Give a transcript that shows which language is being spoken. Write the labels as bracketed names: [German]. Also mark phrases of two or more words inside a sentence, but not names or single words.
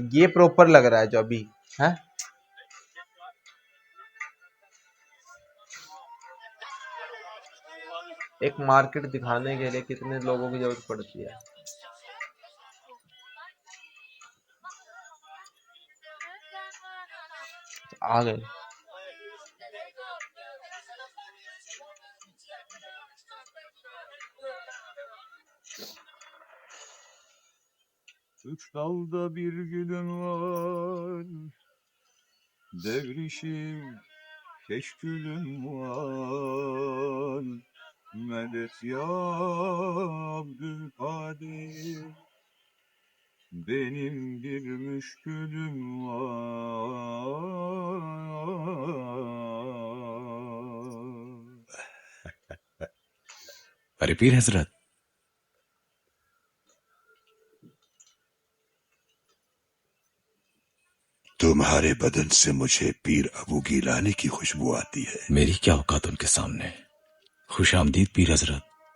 [Hindi] ये प्रॉपर लग रहा है जो अभी है। एक मार्केट दिखाने के लिए कितने लोगों की जरूरत पड़ती है। आ गए। [Turkish] Üç dalda bir gülüm var, devrişim keşkülüm var. Medet ya Abdülkadir, benim bir müşkülüm var. [Hindi] अरे पीर हजरत, तुम्हारे बदन से मुझे पीर अबू गिलानी की खुशबू आती है। मेरी क्या औकात उनके सामने। खुश आमदीद पीर हजरत।